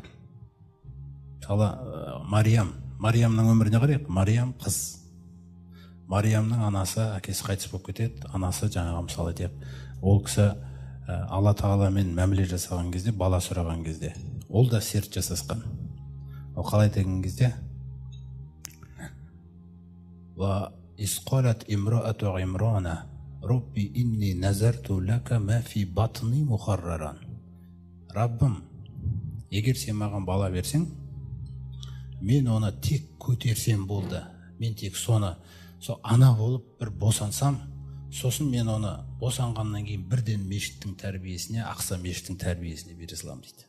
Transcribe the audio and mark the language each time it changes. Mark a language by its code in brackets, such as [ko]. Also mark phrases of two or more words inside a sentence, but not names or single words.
[kk] Мысалы, Мариямның өміріне қарайық. Мариям қыз. Мариямның анасы, әкесі қайтыс болып кетеді. Анасы жаңағы мысалы айтайық, ол кісі Алла тағаламен мәміле жасаған кезде, бала сұраған кезде, ол да серт жасасқан. Ол қалай деген кезде, [ar] وإذ قالت امرأة عمران رب إني نذرت لك ما في بطني محررا. [kk] Раббым, егер сен маған бала берсең, мен оны тек көтерсем болды. Мен тек соны ана болып бір босансам, сосын мен оны босанғаннан кейін бірден мешіттің тәрбиесіне, Ақса мешіттің тәрбиесіне бере саламын дейді.